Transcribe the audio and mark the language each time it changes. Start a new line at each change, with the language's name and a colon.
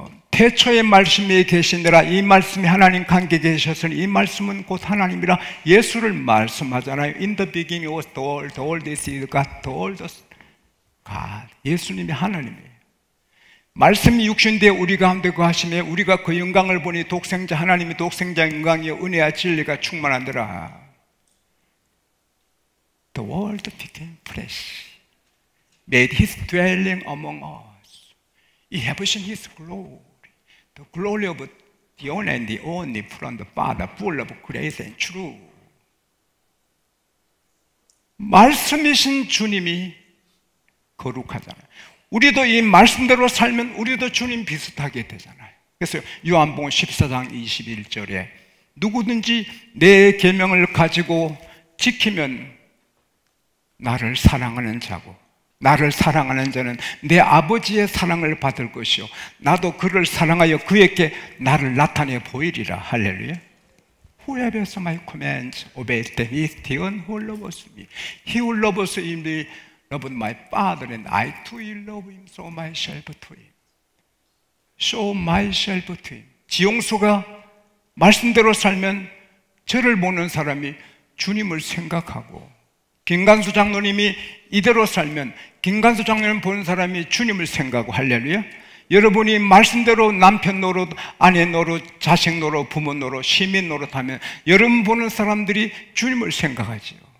Korean: 태초의 말씀에 계시느라 이 말씀이 하나님 관계 계셨으니 이 말씀은 곧 하나님이라 예수를 말씀하잖아요.
English: In the beginning was the word
Korean: is God, the word 예수님이 하나님이에요. 말씀이 육신되어 우리 가운데 거하시며 우리가 그 영광을 보니 독생자 하나님이 독생자의 영광이요 은혜와 진리가 충만하더라.
English: The world became flesh, made his dwelling among us. He have seen his glory, the glory of the only and the only from the Father, full of grace and truth.
Korean: 말씀이신 주님이 거룩하잖아요. 우리도 이 말씀대로 살면 우리도 주님 비슷하게 되잖아요. 그래서 요한복음 14장 21절에 누구든지 내 계명을 가지고 지키면 나를 사랑하는 자고 나를 사랑하는 자는 내 아버지의 사랑을 받을 것이요 나도 그를 사랑하여 그에게 나를 나타내 보이리라. 할렐루야.
English: Whoever has my commands obeys them is the one who loves me. He who loves me loved my Father, and I too will love him, show myself to him. Show myself to him.
Korean: 지용수가 말씀대로 살면 저를 보는 사람이 주님을 생각하고, 김간수 장로님이 이대로 살면 김간수 장로님 보는 사람이 주님을 생각하고. 할렐루야. 여러분이 말씀대로 남편 노릇, 아내 노릇, 자식 노릇, 부모 노릇, 시민 노릇 하면 여러분 보는 사람들이 주님을 생각하지요.